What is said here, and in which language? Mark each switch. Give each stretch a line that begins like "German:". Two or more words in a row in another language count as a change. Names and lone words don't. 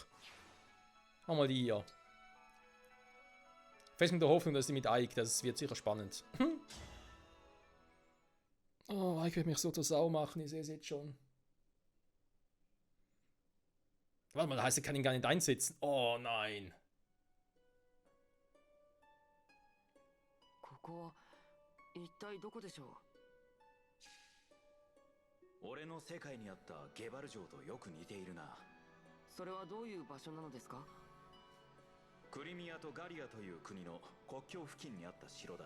German: Machen wir die hier. Fest mit der Hoffnung, dass die mit Ike, das wird sicher spannend. Oh, Ike wird mich so zur Sau machen, ich sehe es jetzt schon. Warte mal, das heißt, er kann ihn gar nicht einsetzen. Oh nein.
Japanese: ここは一体どこでしょう。俺の世界にあったゲバル城とよく似ているな。それはどういう場所なのですか。クリミアとガリアという国の国境付近にあった城だ。